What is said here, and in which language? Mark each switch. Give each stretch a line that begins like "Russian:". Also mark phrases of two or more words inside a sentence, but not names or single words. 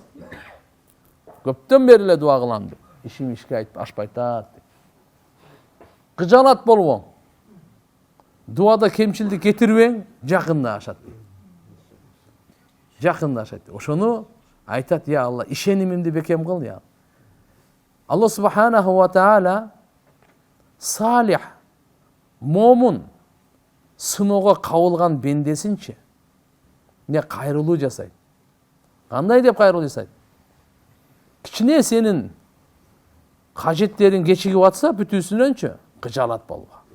Kyrgyz: Көптөн бери эле дуа кылам деп, ишим ишке ашпай атат. Кыжалат болбоң. Дуада кемчилдик кетирбең, жакында ашат. Жакында ашат. Ошону айтат, я Алла, ишенимимди бекем кыл, я. Алла
Arabic: سبحانه وتعالى
Kyrgyz: салих, момун, сыноого кабылган бендесинчи не кайрылуу жасайт. Кандай деп кайрылуу жасайт? Кичине сенин кажеттериң кечигип атса, бүтүүсүнөнчү кыжалат болбо.